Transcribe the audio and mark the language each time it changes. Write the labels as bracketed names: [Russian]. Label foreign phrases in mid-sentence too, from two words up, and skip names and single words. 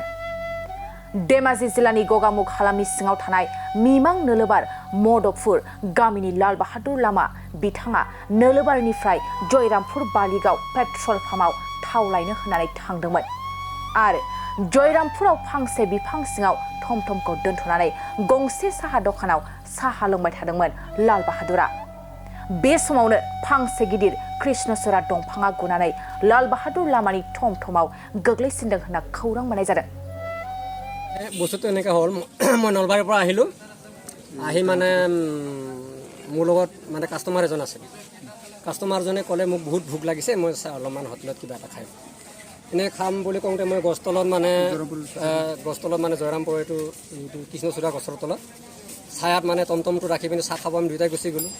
[Bodo] धेमाजि जिल्लानि गगामुख हालामनि सिङाव थानाय मिमां नोलोबार मदकपुर गामिनि लाल बाहादुर लामा बिथाङा नोलोबारनिफ्राय जयरामपुर बालिगाव पेट्रल पाम्पआव थाव लायनो होननानै थांदोंमोन आरो जयरामपुराव फांसे बिफां सिङाव थमथमखौ दोनथ'नानै गंसे साहा दखानाव साहा लोंबाय थादोंमोन लाल बाहादुरा। बे समावनो फांसे गिदिर कृष्णचूड़ा दंफाङा गुनानै लाल बाहादुर लामानि थमथमाव गोग्लैसिनदों होनना खौरां मोननाय जादों। [Assamese] বস্তুটো এনেকৈ হ'ল মই নলবাৰীৰ পৰা আহিলোঁ আহি মানে মোৰ লগত মানে কাষ্টমাৰ এজন আছিল। কাষ্টমাৰজনে ক'লে মোক বহুত ভোক লাগিছে মই অলপমান হোটেলত কিবা এটা খাই এনেই খাম বুলি কওঁতে মই গছতলত মানে জয়ৰামপুৰ এইটো কৃষ্ণচূড়া গছৰ তলত ছায়াত মানে টমটমটো ৰাখি পিনে চাহ খাব আমি দুয়োটাই গুচি গ'লোঁ।